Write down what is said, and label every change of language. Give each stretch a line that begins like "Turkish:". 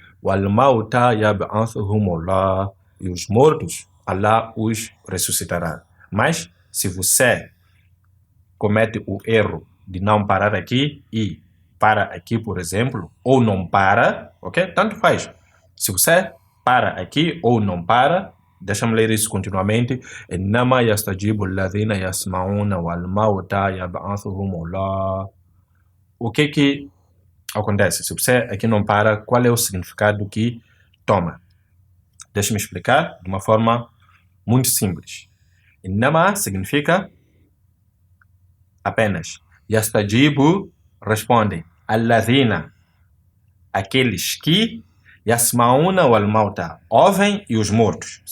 Arabic: Wal mauta yab'athuhumullah.
Portuguese: E os mortos, Allah os ressuscitará. Mas, se você comete o erro de não parar aqui e para aqui, por exemplo, ou não para, ok? Tanto faz. Se você para aqui ou não para. Deixa-me ler isso continuamente.
Arabic: إنما يستجيب الذين يسمعون والموتى يبعثهم الله.
Portuguese: O que acontece? Se você aqui não para, qual é o significado que toma? Deixa-me explicar de uma forma muito simples. Inama significa apenas. Yastajibu responde. Alladhina, aqueles que
Arabic: yasmauna wal mauta,
Portuguese: ouvem e os mortos.